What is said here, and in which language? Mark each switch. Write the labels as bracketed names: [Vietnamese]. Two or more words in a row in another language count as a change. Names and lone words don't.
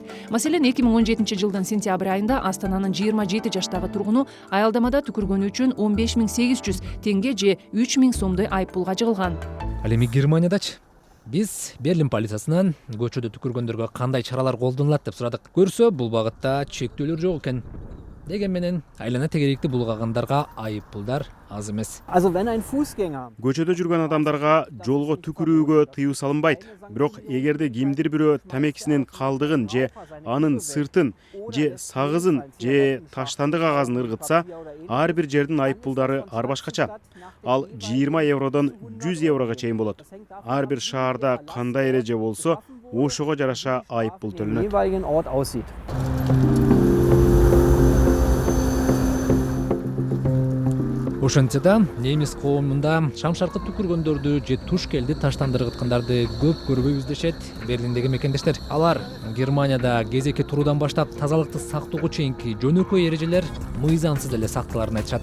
[Kyrgyz] Маселен, 2017 жылдын сентябрь айында Астананын 27 жаштагы тургуну аялдамада түкүргөнү үчүн 15800 теңге же 3000 сомдой айыппулга жыгылган. Ал эми Германиядачы биз Берлин полициясынан көчөдө түкүргөндөргө кандай чаралар колдонулат деп сурадык. Көрсө, бул багытта чектөөлөр жок экен. Деген менен айлана тегеректи булгагандарга айыппулдар аз эмес. [German] Also wenn ein Fußgänger [Kyrgyz] Көчөдө жүргөн адамдарга жолго түкүрүүгө тыюу салынбайт. Бирок эгерде кимдир бирөө тамекисинин калдыгын же анын сыртын же сагызын же таштанды кагазын ыргытса, ар бир жердин айыппулдары ар башкача. Ал 20 евродон 100 еврого чейин болот. Ар бир шаарда кандай эреже болсо, ошого жараша айыппул төлөнөт. [German] jeweiligen Ort aussieht. [Kyrgyz] Ошентсе да, немис коомунда шамшаркы түкүргөндөрдү же туш келди таштанды ыргыткандарды көп көрбөйбүз дешет Берлиндеги мекендештер. Алар Германияда кезекке туруудан баштап тазалыкты сактоого чейинки жөнөкөй эрежелер мыйзамсыз эле сакталарын айтышат.